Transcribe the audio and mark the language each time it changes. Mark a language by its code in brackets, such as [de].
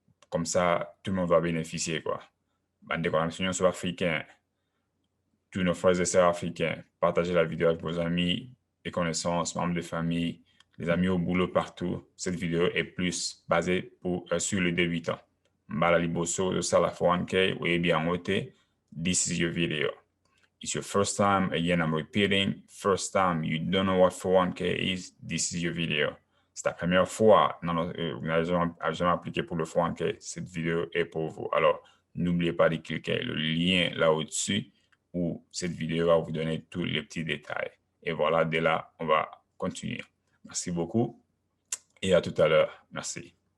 [fr] Comme ça, tout le monde va bénéficier, quoi. Bandeko, la mission sur africain, tous nos frères et sœurs africains, partagez la vidéo avec vos amis, les connaissances, membres de famille, les amis au boulot, partout. Cette vidéo est plus basée sur le débutant. [ln] Mbala liboso de sala 401k, oyebi yango te. [en] This is your video. It's your first time, again I'm repeating, first time you don't know what 401k is, this is your video. [fr] C'est ta première fois, vous n'avez jamais appliqué pour le 401k, cette vidéo est pour vous. Alors, n'oubliez pas de cliquer le lien là au-dessus où cette vidéo va vous donner tous les petits détails. Et voilà, dès là, on va continuer. Merci beaucoup et à tout à l'heure. Merci.